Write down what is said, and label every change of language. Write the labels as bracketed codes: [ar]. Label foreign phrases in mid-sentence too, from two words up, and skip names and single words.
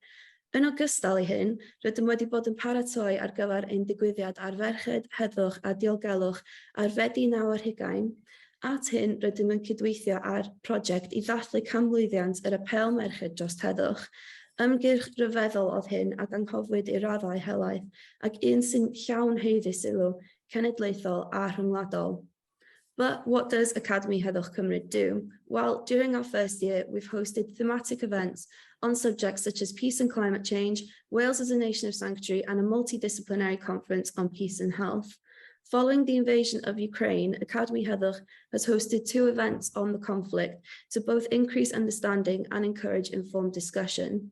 [cy] Yn ogystal i hyn, rydym wedi bod yn paratoi ar gyfer ein digwyddiad ar ferched, heddwch a diogelwch ar wedi'i 9 ar 20. At hyn, rydym yn cydweithio ar prosiect i ddathlu camlwyddiant yr apel merched dros heddwch. Ymgyrch ryfeddol oedd hyn ac anghofwyd i raddau helaeth ac un sy'n llawn heiddi sylw, cenedlaethol a rhyngwladol. [en] But what does Academy Heddwch Cymru do? Well, during our first year, we've hosted thematic events on subjects such as peace and climate change, Wales as a nation of sanctuary, and a multidisciplinary conference on peace and health. Following the invasion of Ukraine, Academy Heddwch has hosted 2 events on the conflict to both increase understanding and encourage informed discussion.